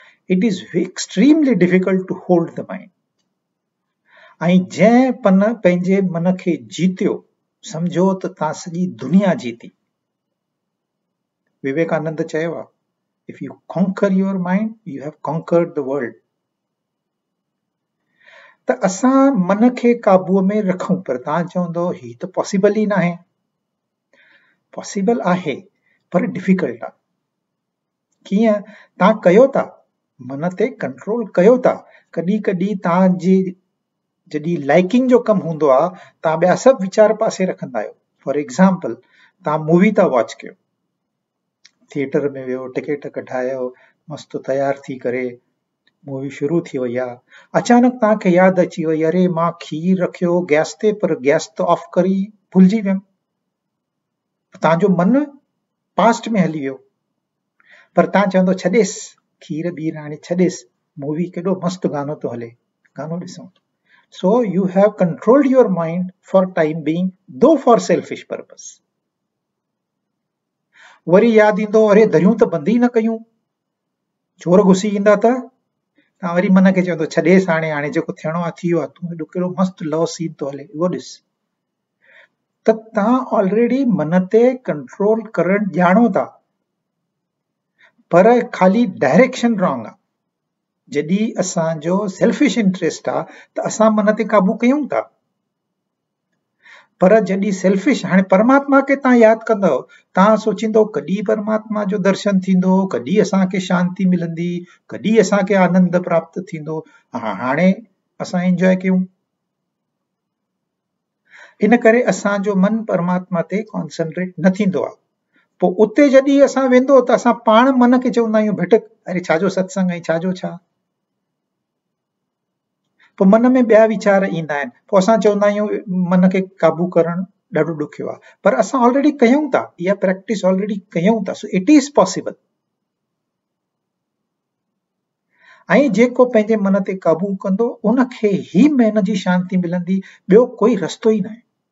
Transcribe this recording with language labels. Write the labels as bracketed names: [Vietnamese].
[English] It is extremely difficult to hold the mind. [Sindhi] ऐं जंहिं पंहिंजे मन खे जीतियो, समझो त तव्हां सॼी दुनिया जीती। विवेकानंद चयो आहे, [English] If you conquer your mind you have conquered the world. [Sindhi] त असां मन खे काबूअ में रखूं, पर तव्हां चवंदो ही त पॉसिबल ई न आहे। पॉसिबल आहे, पर डिफिकल्ट आहे। कीअं? तव्हां कयो था, मन ते कंट्रोल कयो था। कॾहिं कॾहिं तव्हांजी जॾहिं लाइकिंग जो कमु हूंदो आहे, तव्हां ॿिया सभु वीचार पासे रखंदा आहियो। फॉर एग्जाम्पल, तव्हां मूवी था वॉच कयो, थिएटर में वियो, टिकट कढायो, मस्त तैयार थी करे मूवी शुरू थी वई आहे। अचानक तव्हांखे यादि अची वई, अरे मां खीर रखियो गैस ते, पर गैस त ऑफ करी भुलिजी वियमि। तव्हांजो मन पास्ट में हली वियो, पर तव्हां चवंदो छॾेसि, खीर बीर हाणे छॾेसि, मूवी केॾो मस्तु गानो थो हले, गानो ॾिसूं। [English] So you have controlled your mind for time being, though for selfish purpose. [Sindhi] वरी याद ईंदो, अरे दरियूं त बंदि ई न कयूं, चोर घुसी ईंदा त। तव्हां वरी मन खे चवंदो छॾेसि, हाणे जेको थियणो आहे थी वियो आहे। तूं हेॾो कहिड़ो मस्तु लव सीन थो हले, उहो ॾिस। त तव्हां ऑलरेडी मन ते कंट्रोल करणु ॼाणो था, पर खाली डायरेक्शन रॉन्ग आहे। जॾहिं असांजो सेल्फिश इंटरेस्ट आहे त असां मन ते काबू कयूं था, पर जॾहिं सेल्फिश, हाणे परमात्मा खे तव्हां यादि कंदव, तव्हां सोचींदो कॾहिं परमात्मा जो दर्शन थींदो, कॾहिं असांखे शांती मिलंदी, कॾहिं असांखे आनंद प्राप्त थींदो। हाणे असां एंजॉय कयूं। इन करे असांजो मन परमात्मा ते कॉन्संट्रेट न थींदो आहे। पोइ उते जॾहिं असां वेंदो त असां पाण मन खे चवंदा आहियूं भटक, अरे छाजो सत्संग ऐं छाजो छा। पोइ मन में ॿिया वीचार ईंदा आहिनि। पोइ असां चवंदा आहियूं मन खे काबू करणु ॾाढो ॾुखियो आहे, पर असां ऑलरेडी कयूं था, इहा प्रैक्टिस ऑलरेडी कयूं था। [English] So it is possible. [Sindhi] ऐं जेको पंहिंजे मन ते काबू कंदो, उनखे ई मन जी शांती मिलंदी, ॿियो कोई रस्तो ई न आहे।